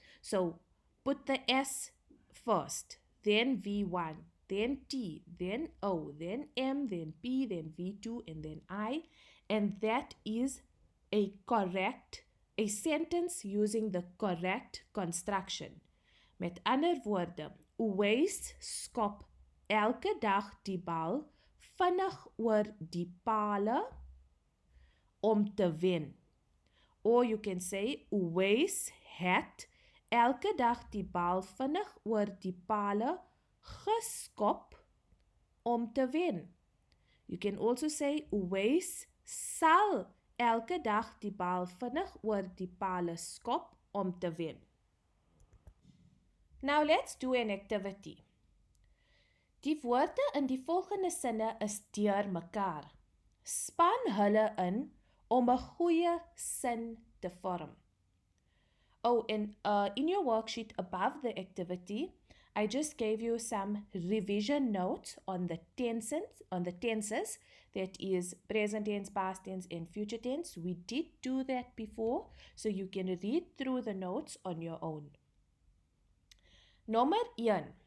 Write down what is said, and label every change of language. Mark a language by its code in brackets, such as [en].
[en] So, put the S first, then V1, then T, then O, then M, then P, then V2, and then I. And that is a sentence using the correct construction. [af] Met ander woorde, Uwys skop elke dag die bal vinnig oor die pale om te wen. [en] Or you can say, [af] Uwys het elke dag die bal vinnig oor die pale geskop om te wen. [en] You can also say, [af] Uwys sal elke dag die bal vinnig oor die pale skop om te wen. [en] Now let's do an activity. [af] Die woorde in die volgende sinne is deur mekaar. Span hulle in om 'n goeie sin te vorm. [en] Oh, and in your worksheet above the activity, I just gave you some revision notes on the tenses, that is present tense, past tense, and future tense. We did do that before, so you can read through the notes on your own. [af] Nommer 1.